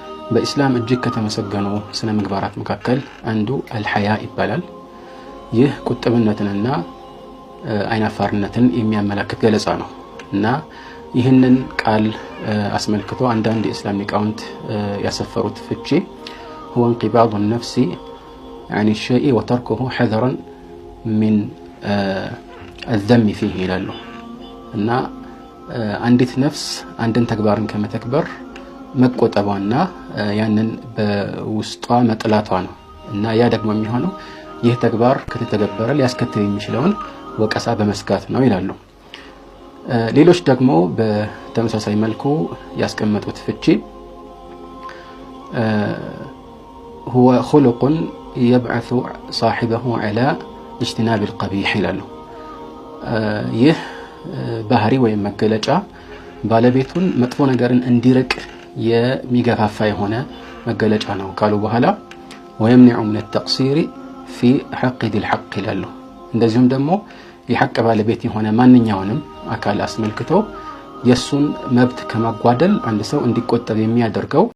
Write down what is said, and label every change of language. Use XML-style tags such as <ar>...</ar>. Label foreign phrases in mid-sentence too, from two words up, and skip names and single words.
<am>በእስላም እጅግ ከተመሰገኑ ስነ ምግባራት መካከል አንዱ አልሐያ ይባላል። ይህ ቁጥብነትንና አይናፋርነትን የሚያመለክት ገለጻ ነው እና ይህንን ቃል አስመልክቶ አንዳንድ የእስላም ሊቃውንት ያሰፈሩት ፍቺ</am> <ar>هو انقباض النفس عن الشيء وتركه حذرا من الذم فيه</ar> <am>ይላሉ እና አንዲት ነፍስ አንድን ተግባርን ከመተግበር መቆጠቧና ያንን በውስጧ መጥላቷ ነው እና ያ ደግሞ የሚሆነው ይህ ተግባር ከተተገበረ ሊያስከትል የሚችለውን ወቀሳ በመስጋት ነው ይላሉ። ሌሎች ደግሞ በተመሳሳይ መልኩ ያስቀመጡት ፍቺ</am> <ar>هو خلق يبعث صاحبه على اجتناب القبيح</ar> <am>ይላሉ። ይህ ባህሪ ወይም መገለጫ ባለቤቱን መጥፎ ነገርን እንዲርቅ የሚገፋፋ የሆነ መገለጫ ነው ካሉ በኋላ</am> <ar>ويمنع من التقصير في حق ذي الحق</ar> <am>ይላሉ። እንደዚሁም ደግሞ የሐቅ ባለቤት የሆነ ማንኛውንም አካል አስመልክቶ የሱን መብት ከማጓደል አንድ ሰው እንዲቆጠብ የሚያደርገው</am>